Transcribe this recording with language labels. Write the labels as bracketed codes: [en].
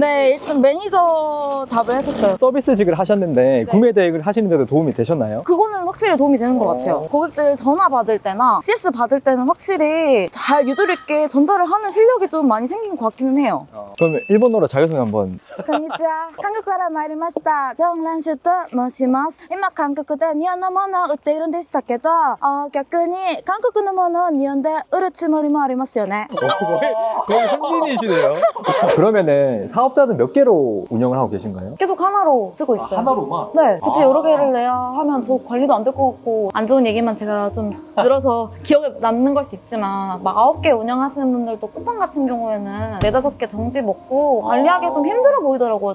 [ko] 네, 일단 매니저 잡을 했었어요. 서비스직을 하셨는데 네. 구매 대행을 하시는데도 도움이 되셨나요? 그거는 확실히 도움이 되는 것 같아요. 고객들 전화 받을 때나 CS 받을 때는 확실히 잘 유도리 있게 전달을 하는 실력이 좀 많이 생긴 것 같기는 해요. 그럼 일본어로 자기소개 한번. [ja] konnichiwa. [ko] 한국 [ja] から参りました 정란슈と申します。今韓国で日本のものを売っているんでしたけど、逆に韓国のものを日本で売るつもりもありますよね。 [ko] 거의 현지인이시네요. 그러면은 사업자는 몇 개로 운영을 하고 계신가요? 계속 하나로 쓰고 있어요. 하나로만? 네, 굳이 여러 개를 내야 하면 저 관리도 안 될 것 같고, 안 좋은 얘기만 제가 좀 들어서 기억에 남는 걸 수 있지만, 막 9개 운영하시는 분들도 쿠팡 같은 경우에는 4, 5개 정지 먹고 관리하기 좀 힘들어 보이더라고요.